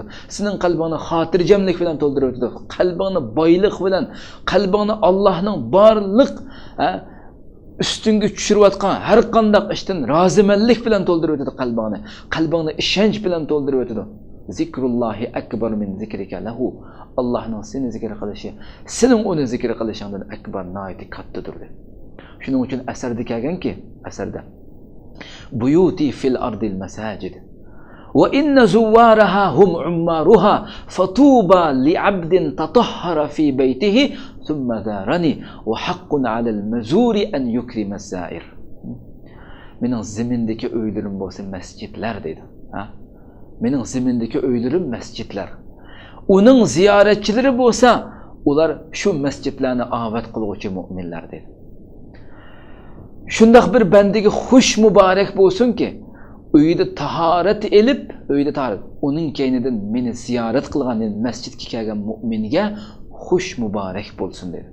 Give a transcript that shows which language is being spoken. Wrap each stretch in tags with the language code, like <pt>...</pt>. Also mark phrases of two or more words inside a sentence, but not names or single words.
<uz>Sening qalbingni xotirjamlik bilan to'ldirib o'tadi. Qalbingni boylik bilan, qalbingni Allohning barliq üstünge tushirayotgan har qanday ishdan rozimanlik bilan to'ldirib o'tadi qalbingni. Qalbingni ishonch bilan to'ldirib o'tadi.</uz> <ar>ذكر الله أكبر من ذكرك له.</ar> <uz>Allohning seni zikr qilishi, sening uni zikr qilishingdan akbar, nihoyat kattadir dedi. Shuning uchun asarda kelganki, asarda</uz> <ar>بيوتي في الأرض المساجد وإن زوارها هم عمارها فطوبى لعبد تطهر في بيته ثم زارني وحق على المزور أن يكرم الزائر.</ar> <uz>Mening zimindagi uylarim bo'lsa masjidlar dedi. Mening zimindagi uylarim masjidlar. Uning ziyoratchilari bo'lsa, ular shu masjidlarni obod qiluvchi mu'minlar dedi. Shundaq bir bandiga xush muborak bo'lsin-ki, uyida tahorat elib, uning keynidan meni ziyorat qilgan masjidga kelgan mu'minga xush muborak bo'lsin dedi.</uz>